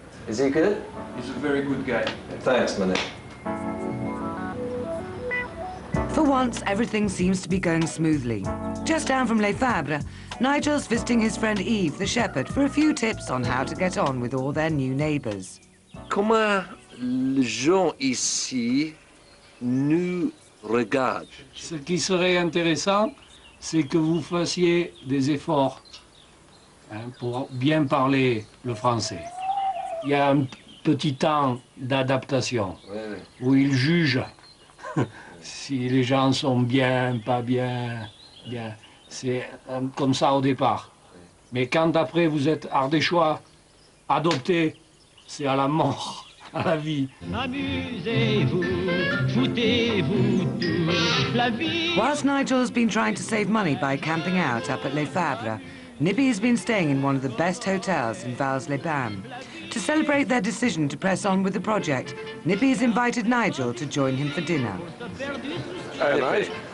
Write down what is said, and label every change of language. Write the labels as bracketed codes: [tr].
[en] Is he good? He's a very good guy. Thanks, Manny. For once, everything seems to be going smoothly. Just down from Les Fabres, Nigel's visiting his friend Yves, the shepherd, for a few tips on how to get on with all their new neighbours. [fr] Comment les gens ici nous regardent? Ce qui serait intéressant, c'est que vous fassiez des efforts pour bien parler le français. Il y a un petit temps d'adaptation où ils jugent si les gens sont bien, pas bien, bien. C'est comme ça au départ. Mais quand après vous êtes ardéchois, adopté, c'est à la mort, à la vie. Amusez-vous, foutez-vous tous la vie. [en] Whilst Nigel's been trying to save money by camping out up at Les Fabres, Nippy has been staying in one of the best hotels in Vals-les-Bains. To celebrate their decision to press on with the project, Nippy has invited Nigel to join him for dinner. Hey, mate.